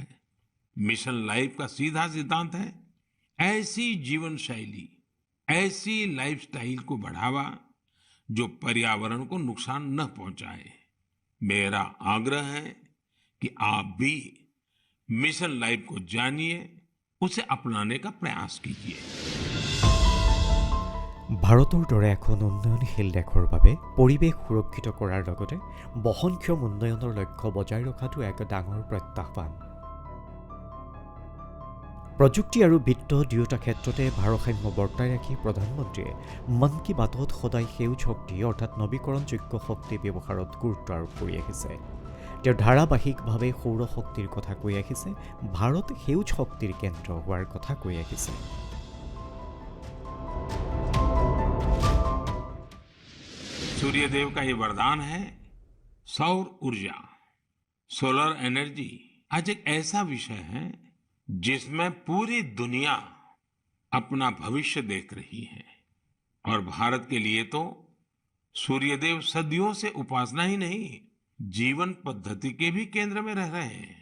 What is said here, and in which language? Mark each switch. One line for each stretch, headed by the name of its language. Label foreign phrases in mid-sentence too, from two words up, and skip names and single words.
Hindi: मिशन लाइफ का सीधा सिद्धांत है ऐसी जीवन शैली, ऐसी लाइफस्टाइल को बढ़ावा जो पर्यावरण को नुकसान न पहुंचाए। मेरा आग्रह है कि आप भी मिशन लाइफ को जानिए, उसे अपनाने का प्रयास कीजिए।
Assamese: ভাৰতৰ দৰে এখন উন্নয়নশীল দেশৰ বাবে পৰিৱেশ সুৰক্ষিত কৰাৰ লগতে বহনক্ষম উন্নয়নৰ লক্ষ্য বজাই ৰখাটো এক ডাঙৰ প্ৰত্যাহ্বান। প্ৰযুক্তি আৰু বিত্ত দুয়োটা ক্ষেত্ৰতে ভাৰসাম্য বৰ্তাই ৰাখি প্ৰধানমন্ত্ৰীয়ে মন কী বাতত সদায় সেউজ শক্তি অৰ্থাৎ নৱীকৰণযোগ্য শক্তি ব্যৱহাৰত গুৰুত্ব আৰোপ কৰি আহিছে। তেওঁ ধাৰাবাহিকভাৱে সৌৰ শক্তিৰ কথা কৈ আহিছে, ভাৰত সেউজ শক্তিৰ কেন্দ্ৰ হোৱাৰ কথা কৈ আহিছে।
Hindi: सूर्यदेव का ये वरदान है सौर ऊर्जा। सोलर एनर्जी आज एक ऐसा विषय है जिसमें पूरी दुनिया अपना भविष्य देख रही है और भारत के लिए तो सूर्यदेव सदियों से उपासना ही नहीं, जीवन पद्धति के भी केंद्र में रह रहे हैं।